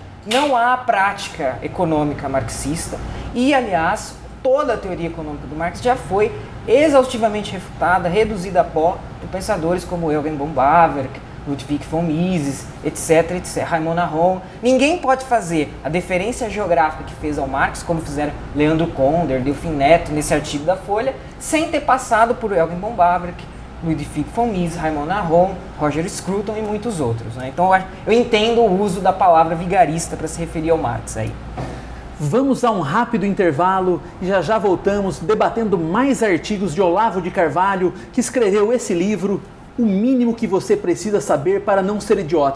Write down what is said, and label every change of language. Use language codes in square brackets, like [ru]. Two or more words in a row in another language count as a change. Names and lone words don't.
[pt] Não há prática econômica marxista e, aliás, toda a teoria econômica do Marx já foi exaustivamente refutada, reduzida a pó por pensadores como Eugen von Bauer, Ludwig von Mises, etc, Raymond Aron. Ninguém pode fazer a deferência geográfica que fez ao Marx, como fizeram Leandro Konder, Delfim Neto, nesse artigo da Folha, sem ter passado por Eugen von Bauer, Ludwig von Mises, Raymond Aron, Roger Scruton e muitos outros. Né? Então eu entendo o uso da palavra vigarista para se referir ao Marx aí. Vamos a um rápido intervalo e já voltamos debatendo mais artigos de Olavo de Carvalho, que escreveu esse livro, O Mínimo que Você Precisa Saber para Não Ser Idiota.